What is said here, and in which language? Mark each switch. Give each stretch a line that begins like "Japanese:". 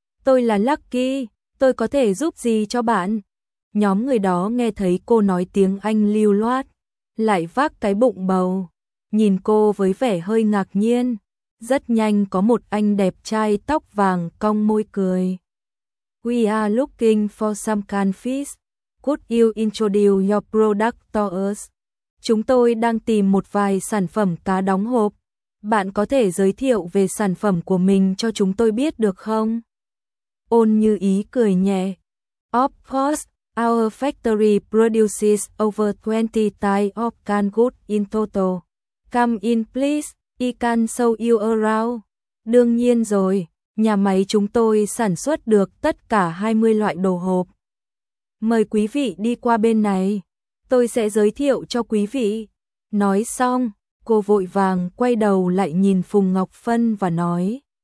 Vietnamese: Tôi là Lucky, tôi có thể giúp gì cho bạn? Nhóm người đó nghe thấy cô nói tiếng Anh lưu loát, lại vác cái bụng bầu. Nhìn cô với vẻ hơi ngạc nhiên, rất nhanh có một anh đẹp trai tóc vàng cong môi cười.
English: We are looking for some canned fish. Could you introduce your product to us?
Vietnamese: Chúng tôi đang tìm một vài sản phẩm cá đóng hộp. Bạn có thể giới thiệu về sản phẩm của mình cho chúng tôi biết được không? Ôn Như Ý cười nhẹ.
English: Of course, our factory produces over 20 types of canned goods in total. Come in please, I can show you around.
Vietnamese: Đương nhiên rồi, nhà máy chúng tôi sản xuất được tất cả 20 loại đồ hộp. mời quý vị đi qua bên này, tôi sẽ giới thiệu cho quý vị. Nói xong, cô vội vàng quay đầu lại nhìn Phùng Ngọc Phân và nói.